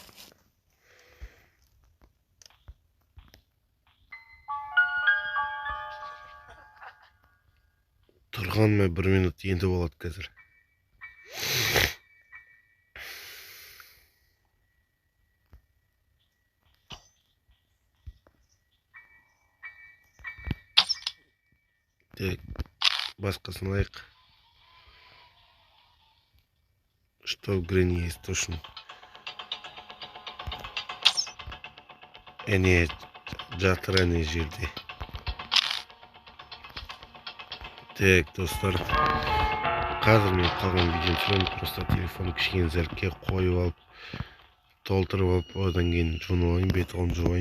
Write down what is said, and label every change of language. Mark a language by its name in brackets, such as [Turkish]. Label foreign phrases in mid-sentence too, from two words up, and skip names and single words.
[Kazakh] Тұрғанма 1 минут енді болады қазір. Так, басқасын алайық. [Russian] Что в Грини есть точно? [Kazakh] Әне жатыр әне жерде. Так, достар. Қазір мен қалған видео түсіремін. Просто телефон кішкене зәрке қойып алып, толтырып алып, одан кейін жуынып алайын, бет-қолын жуайын.